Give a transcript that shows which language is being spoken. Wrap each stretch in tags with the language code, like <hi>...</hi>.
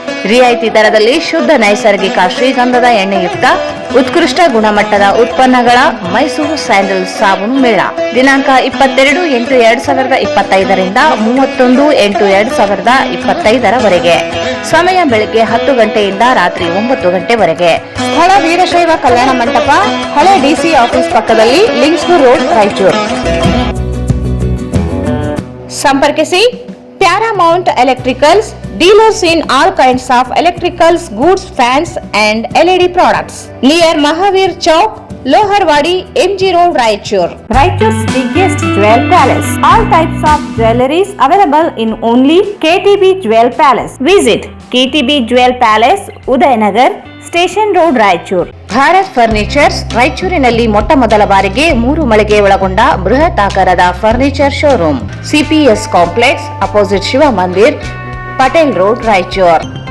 <kn>ರಿಯಾಯಿತಿ ದರದಲ್ಲಿ ಶುದ್ಧ ನೈಸರ್ಗಿಕ ಶ್ರೀಗಂಧದ ಎಣ್ಣೆಯುಕ್ತ ಉತ್ಕೃಷ್ಟ ಗುಣಮಟ್ಟದ ಉತ್ಪನ್ನಗಳ ಮೈಸೂರು ಸ್ಯಾಂಡಲ್ ಸಾಬೂನು ಮೇಳ ದಿನಾಂಕ 22/8/2025 ರಿಂದ 31/8/2025 ಸಮಯ ಬೆಳಗ್ಗೆ 10 ಗಂಟೆಯಿಂದ ರಾತ್ರಿ 9 ಗಂಟೆವರೆಗೆ. ಸ್ಥಳ ವೀರಶೈವ ಕಲ್ಯಾಣ ಮಂಟಪ, ಹಳೆ ಡಿಸಿ ಆಫೀಸ್ ಪಕ್ಕದಲ್ಲಿ, ಲಿಂಕ್ಸ್ಗೂರ್ ರೋಡ್, ರಾಯಚೂರು.</kn> <en>ಸಂಪರ್ಕಿಸಿ paramount electricals, dealers in all kinds of electricals, goods, fans and LED products. Near Mahavir Chowk, Loharwadi, MG Road, Raichur. Raichur's biggest jewel palace. All types of jewelries available in only KTB Jewel Palace. Visit KTB Jewel Palace, Udayanagar, Station Road, Raichur.</en> <kn>Bharat furnitures ರಾಯಚೂರಿನಲ್ಲಿ ಮೊಟ್ಟ ಮೊದಲ ಬಾರಿಗೆ 3 ಮಳಿಗೆ ಒಳಗೊಂಡ ಬೃಹತ್ ಆಕಾರದ furniture showroom.</kn> <en>CPS complex, opposite Shiva Mandir, Patel road, Raichur.</en>